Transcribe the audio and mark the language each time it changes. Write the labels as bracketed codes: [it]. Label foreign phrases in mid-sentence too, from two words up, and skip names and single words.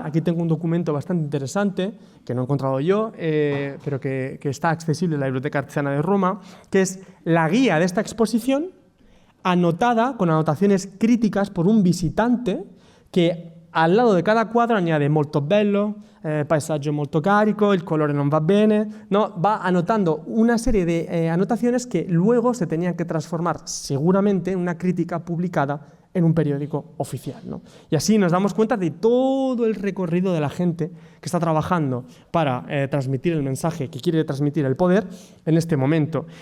[es] Aquí tengo un documento bastante interesante que no he encontrado yo, pero que está accesible en la Biblioteca Artesana de Roma, que es la guía de esta exposición, anotada con anotaciones críticas por un visitante que al lado de cada cuadro añade [it] molto bello, paesaggio molto carico, il colore non va bene, [es] ¿no? Va anotando una serie de anotaciones que luego se tenían que transformar seguramente en una crítica publicada en un periódico oficial, ¿no? Y así nos damos cuenta de todo el recorrido de la gente que está trabajando para transmitir el mensaje que quiere transmitir el poder en este momento.